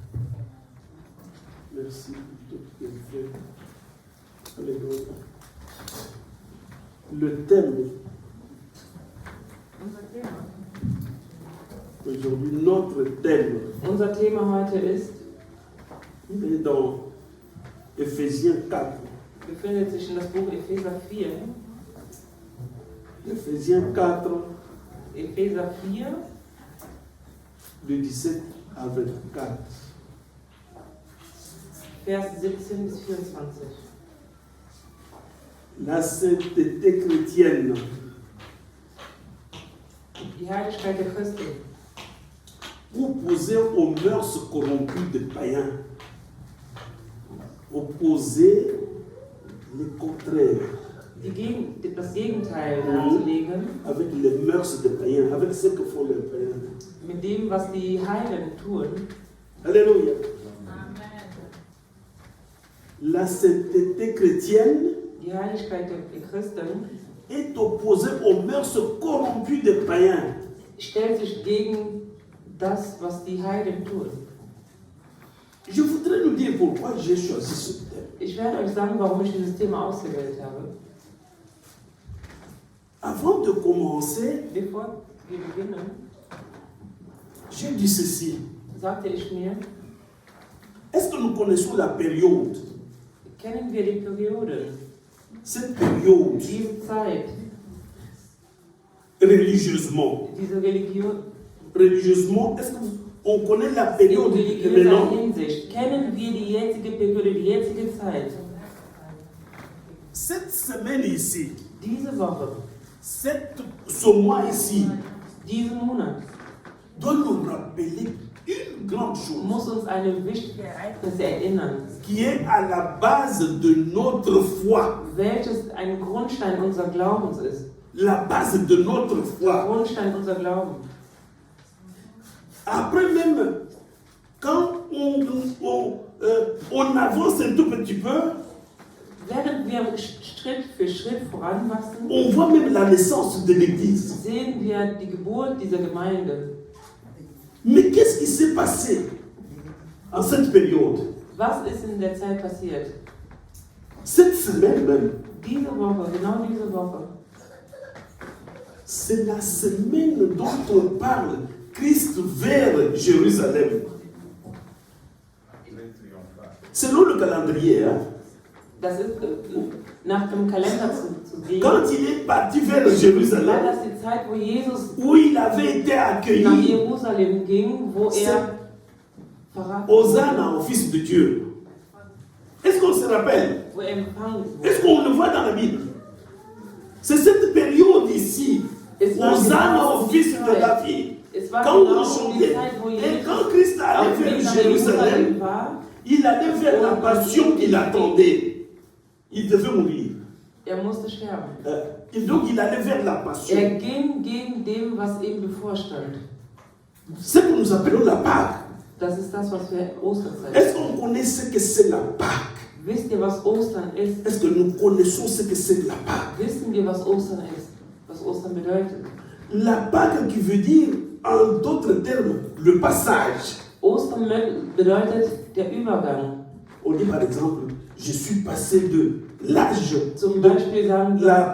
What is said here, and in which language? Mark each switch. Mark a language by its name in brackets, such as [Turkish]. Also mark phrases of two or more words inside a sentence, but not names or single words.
[French] Merci pour tout ce que tu fais. Alléluia. Le thème aujourd'hui, notre thème, [German] Unser Thema heute ist, [French] il est dans Éphésiens 4. [German] befindet sich in das Buch Epheser 4. [French] Éphésiens 4, [German] Epheser 4, [French] de 17 à 24. [German] Vers 17 bis 24. [French] La sainteté chrétienne, [German] Die Heiligkeit der Christen, [French] opposée aux mœurs corrompues des païens. Opposer le contraire [German] das Gegenteil darzulegen, [French] avec les mœurs des païens, avec ce que font les païens. [German] mit dem, was die Heiden tun. [French] Alléluia. La sainteté chrétienne [German] Die Heiligkeit der Christen [French] est opposée aux mœurs corrompues des païens. [German] stellt sich gegen das, was die Heiden tun. [French] Je voudrais nous dire pourquoi j'ai choisi ce thème. [German] Ich werde euch sagen, warum ich dieses Thema ausgewählt habe. [French] Avant de commencer, [German] Bevor wir beginnen, [French] j'ai dit ceci. [German] sagte ich mir, [French] Est-ce que nous connaissons la période? [German] kennen wir die Periode, [French] Cette période, [German] diese Zeit, [French] religieusement. [German] diese Religion, [French] Religieusement, est-ce qu'on connaît la [German] in [French] période de [German] religiöser [French] maintenant? [German] Hinsicht, kennen wir die jetzige Periode, die jetzige Zeit, [French] Cette semaine ici, [German] diese Woche, [French] ce mois ici, [German] diesen Monat, [French] doit nous rappeler une grande chose [German] muss uns eine wichtige Ereignisse erinnern, [French] qui est à la base de notre foi. [German] welches ein Grundstein unseres Glaubens ist. [French] La base de notre [German] Der [French] foi. [German] Grundstein unserer Glauben. [French] Après même, quand on avance un tout petit peu, [German] Während wir Schritt für Schritt voranwachsen, [French] on voit même la naissance de l'Église. [German] sehen wir die Geburt dieser Gemeinde. [French] Mais qu'est-ce qui s'est passé en cette période? [German] Was ist in der Zeit passiert? [French] Cette semaine même, [German] Diese Woche, genau diese Woche, [French] c'est la semaine dont on parle, Christ vers Jérusalem. Selon le calendrier, hein, [German] das ist nach dem Kalender zu sehen, [French] quand il est parti vers [German] war [French] Jérusalem, [German] das die Zeit, wo Jesus [French] où il avait été [German] nach [French] accueilli, [German] Jerusalem ging, wo er verraten [French] Hosanna au Fils de Dieu. Est-ce qu'on se rappelle? [German] wo er empfangen wurde. [French] Est-ce qu'on le voit dans la Bible? C'est cette période ici, [German] Es war [French] Hosanna [German] genau [French] au [German] die [French] Fils de [German] Zeit. [French] David. [German] Es war [French] Quand on [German] genau die [French] chantait, [German] Zeit, wo [French] et [German] Jesus [French] quand Christ allait [German] auf dem [French] vers [German] nach [French] Jérusalem, [German] Jerusalem war, [French] il allait vers la passion qu'il attendait. Il devait mourir. [German] er musste sterben. [French] Et donc il allait vers la passion. [German] Er ging gegen dem, was ihm bevorstand. [French] Ce que nous appelons la Pâque. [German] Das ist das, was wir Osterzeit. [French] Est-ce qu'on connaît ce que c'est la Pâque? [German] Wisst ihr, was Ostern ist? [French] Est-ce que nous connaissons ce que c'est la Pâque? [German] Wissen wir, was Ostern ist? Was Ostern bedeutet? [French] La Pâque qui veut dire, en d'autres termes, le passage. [German] Ostern bedeutet der Übergang. [French] On dit par exemple, je suis passé de l'âge [German] Zum [French] de [German] Beispiel sagen [French] la